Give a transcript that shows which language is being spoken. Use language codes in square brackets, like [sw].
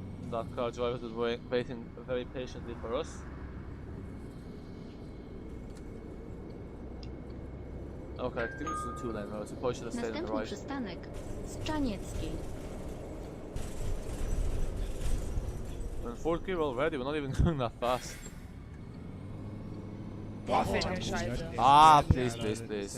[en] That car driver was waiting very patiently for us. Okay, I think this is a two-lane road, so probably should have stayed on the [pl] Następny [en] right. [pl] przystanek Strzanieckiej. [en] We're in fourth gear already, we're not even going that fast. [de] Boah, fährt der Scheiße. [en] Ah, please, please, please.